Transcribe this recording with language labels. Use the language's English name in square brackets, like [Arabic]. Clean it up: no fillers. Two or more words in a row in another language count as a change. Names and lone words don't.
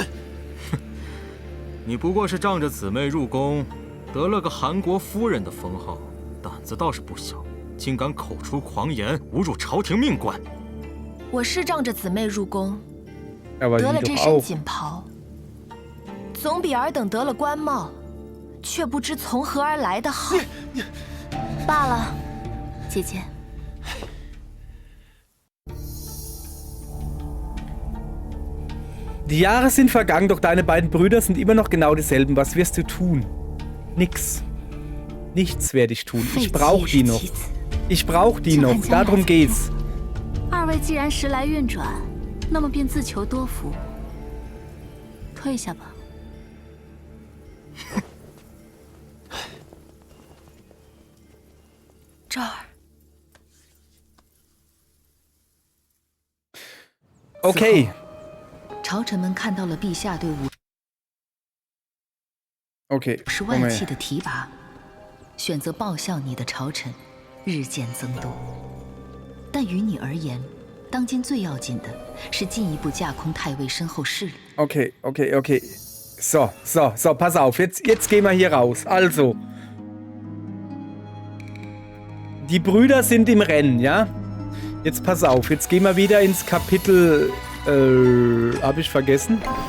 [Chinese] 你不过是仗着姊妹入宫，得了个韩国夫人的封号，胆子倒是不小，竟敢口出狂言，侮辱朝廷命官。我是仗着姊妹入宫， [German] Aber [Chinese] 得了 [German] die [Chinese] 这 [German] doch [Chinese] 身 [German] auch. [Chinese] 锦袍，总比尔等得了官帽却不知从何而来的好。罢了，姐姐。 [German] Die Jahre sind vergangen, doch deine beiden Brüder sind immer noch genau dieselben. Was wirst du tun? Nix. Nichts werde ich tun. Ich brauche die noch. Ich brauche die noch. Darum geht's. [Chinese] 二位既然时来运转，那么便自求多福。退下吧。这儿。 [German] Okay. [Chinese] 朝臣们看到了陛下对 [German] Okay. [Chinese] 50万骑的提拔，选择报效你的朝臣日渐增多。但于你而言，当今最要紧的是进一步架空太尉身后势力。 [German] Okay. So, pass auf. Jetzt gehen wir hier raus. Also. Die Brüder sind im Rennen, ja? Jetzt pass auf. Jetzt gehen wir wieder ins Kapitel. Hab ich vergessen?